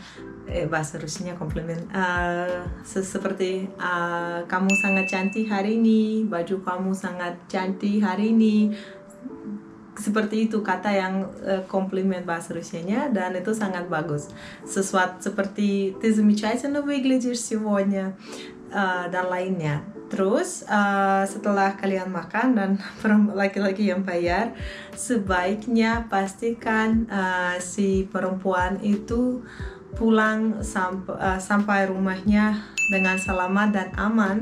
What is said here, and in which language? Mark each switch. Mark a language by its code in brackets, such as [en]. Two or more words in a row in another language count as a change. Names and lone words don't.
[id] Bahasa Rusianya komplimen, seperti kamu sangat cantik hari ini, baju kamu sangat cantik hari ini, seperti itu kata yang komplimen bahasa Rusianya, dan itu sangat bagus. Sesuatu seperti [ru] ты замечательно выглядишь сегодня, [id] dan lainnya. Terus setelah kalian makan dan laki-laki yang bayar, sebaiknya pastikan si perempuan itu pulang sampai rumahnya dengan selamat dan aman.